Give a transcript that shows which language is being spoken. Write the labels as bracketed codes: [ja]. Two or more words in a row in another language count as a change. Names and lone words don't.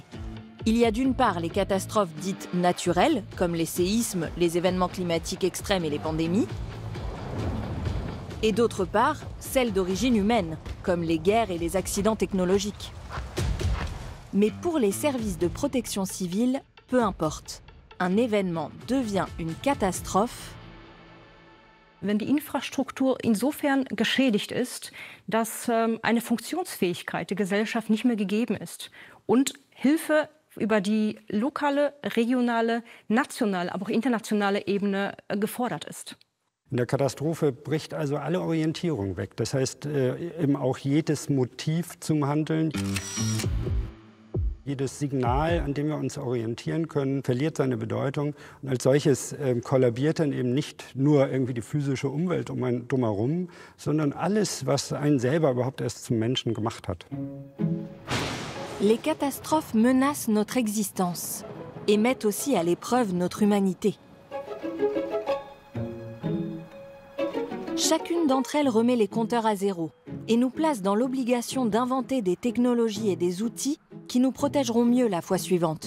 [fr] Il y a d'une part les catastrophes dites naturelles, comme les séismes, les événements climatiques extrêmes et les pandémies, et d'autre part, celles d'origine humaine, comme les guerres et les accidents technologiques. Mais pour les services de protection civile, peu importe. Un événement devient une catastrophe [de] wenn die Infrastruktur insofern geschädigt ist, dass eine Funktionsfähigkeit der Gesellschaft nicht mehr gegeben ist und Hilfe über die lokale, regionale, nationale, aber auch internationale Ebene gefordert ist. In der Katastrophe bricht also alle Orientierung weg. Das heißt, eben auch jedes Motiv zum Handeln. Jedes Signal, an dem wir uns orientieren können, verliert seine Bedeutung. Und als solches kollabiert dann eben nicht nur irgendwie die physische Umwelt um einen drumherum, sondern alles, was einen selber überhaupt erst zum Menschen gemacht hat. [fr] Les catastrophes menacent notre existence et mettent aussi à l'épreuve notre humanité. Chacune d'entre elles remet les compteurs à zéro et nous place dans l'obligation d'inventer des technologies et des outils qui nous protégeront mieux la fois suivante.